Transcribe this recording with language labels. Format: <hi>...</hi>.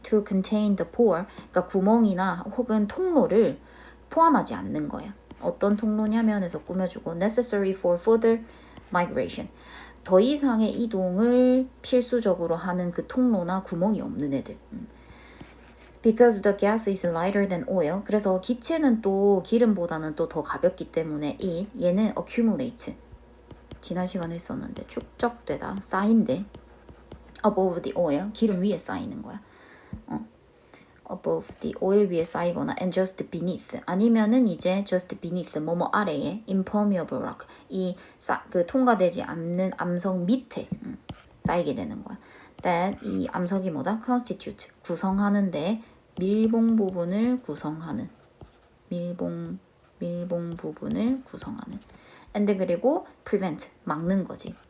<en>to contain the pore</en> <ko>그러니까 구멍이나 혹은 통로를 포함하지 않는 거야. 어떤 통로냐면 해서 꾸며주고</ko> <en>necessary for further migration</en> <ko>더 이상의 이동을 필수적으로 하는 그 통로나 구멍이 없는 애들.</ko> <en>Because the gas is lighter than oil.</en> <ko>그래서 기체는 또 기름보다는 또 더 가볍기 때문에 얘는 accumulate. 지난 시간에 했었는데 축적되다, 쌓인대.</ko> <en>above the oil.</en> <ko>기름 위에 쌓이는 거야.</ko> <en>above the oil</en> <ko>위에 쌓이거나</ko> <en>and just beneath.</en> <ko>아니면은 이제</ko> <en>just beneath</en> <ko>뭐뭐 아래에</ko> <en>impermeable rock.</en> <ko>그 통과되지 않는 암석 밑에 쌓이게 되는 거야. that 이 암석이 뭐다? constitute 구성하는데 밀봉 부분을 구성하는 밀봉 부분을 구성하는 and 그리고 prevent 막는 거지.</ko>